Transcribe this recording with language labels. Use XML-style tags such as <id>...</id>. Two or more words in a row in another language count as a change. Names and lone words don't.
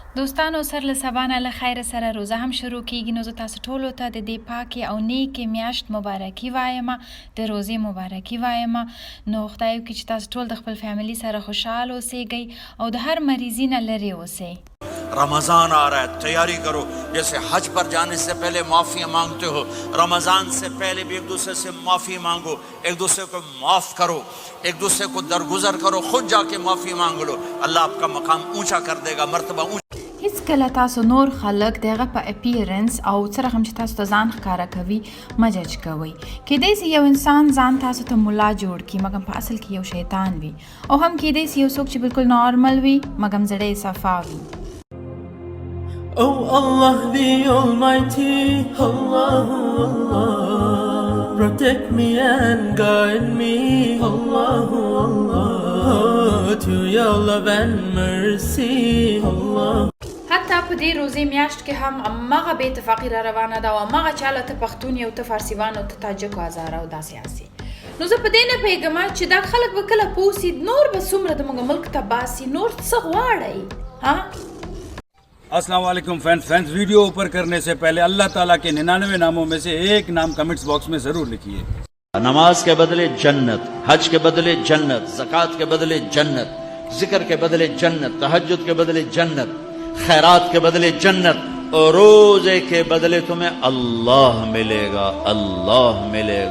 <ps>دوستانو سر له سبا نه له خیره سره روزه هم شروع کیږي، نو زه تاسو ټولو ته د دې پاکې او نیکې میاشت مبارکي وایم، د روزې مبارکي وایم. نو خدای وکړي چې تاسو ټول د خپل فیملی سره خوشحال اوسئ او د هر مریضي نه لرې اوسئ.</ps> <ur>رمضان آ رہا ہے، تیاری کرو۔ جیسے حج پر جانے سے پہلے معافی مانگتے ہو، رمضان سے پہلے بھی ایک دوسرے سے معافی مانگو، ایک دوسرے کو معاف کرو، ایک دوسرے کو درگزر کرو، خود جا کے معافی مانگ لو. اللہ آپ کا مقام اونچا کر دے گا، مرتبہ اونچا.</ur> <ps>هیڅ کله تاسو نور خلک دغه په اپیرنس او څرنګه هم چې تاسو ته ځان ښکاره کوي مه جج کوئ. کیدای سي یو انسان ځان تاسو ته ملا جوړ کړي مګر په اصل کې یو شیطان وي، او هم کیدای سي یو څوک چې بالکل نارمل وي مګر زړه یې صفا وي.</ps> <en>Oh Allah the Almighty, Allah, Allah, protect me and guide me, Allah, Allah, to your love and mercy, Allah.</en> <ps>حتی په دې روزې میاشت کې هم همغه بې اتفاقي را روانه ده او همغه چاله ته پښتون یو ته فارسیوان او ته تاجک او هزاره او داسې هسې. نو زه په دې نه پوهېږم چې دا خلک به کله پوه سي نور به څومره زموږ ملک ته باسي، نور څه غواړئ ها؟</ps> <ar>السلام علیکم</ar> <ur>فرینڈز، ویڈیو اوپر کرنے سے پہلے اللہ تعالیٰ کے 99 ناموں میں سے ایک نام</ur> <en>comments box</en> <ur>میں ضرور لکھیے. نماز کے بدلے جنت، حج کے بدلے جنت، زکات کے بدلے جنت، ذکر کے بدلے جنت، تہجد کے بدلے جنت، خیرات کے بدلے جنت، اور روزے کے بدلے تمہیں اللہ ملے گا، اللہ ملے گا.</ur>